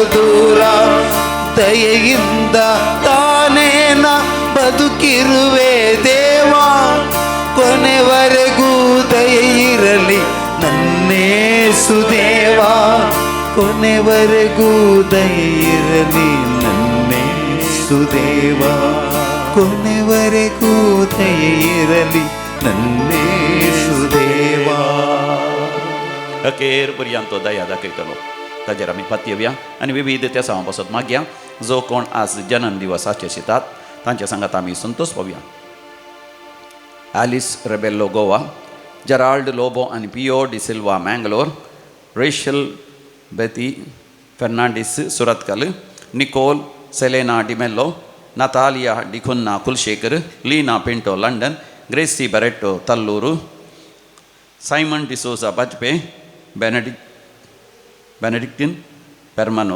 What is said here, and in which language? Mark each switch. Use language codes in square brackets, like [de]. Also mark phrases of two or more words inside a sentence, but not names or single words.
[kn] ದೂರ ದಯೆಯಿಂದ ತಾನೇನ ಬದುಕಿರುವೆ ದೇವ ಕೊನೆವರೆಗೂ ದಯೆ ಇರಲಿ ನನ್ನೇಸು ದೇವ ಕೊನೆವರೆಗೂ ದಯೆ ಇರಲಿ ನನ್ನೇಸು ದೇವ ಕೊನೆವರೆಗೂ ದಯೆ ಇರಲಿ ನನ್ನೇಸು ದೇವ [kok] अखेर पर्यंत दया दाखयतलो ताजेर आमी पातयेवया आनी विविध त्या सवां पासत मागया जो कोण आज जनन दिवसाचे आशितात तांचे सांगात आमी संतोष पावया. ॲलिस रेबेल्लो गोवा, जेराल्ड लोबो आनी पियो डी सिल्वा मँगलोर, रेशल बेती फेर्नांडीस सुरतकल, निकोल सेलेना डिमेल्लो, नतालिया डिकुन्ना कुलशेखर, लीना पिंटो लंडन, ग्रेसी बरेटो तल्लूरू, साइमन डिसोजा बजपे, बेनेडिक्टीन पेरमानोर.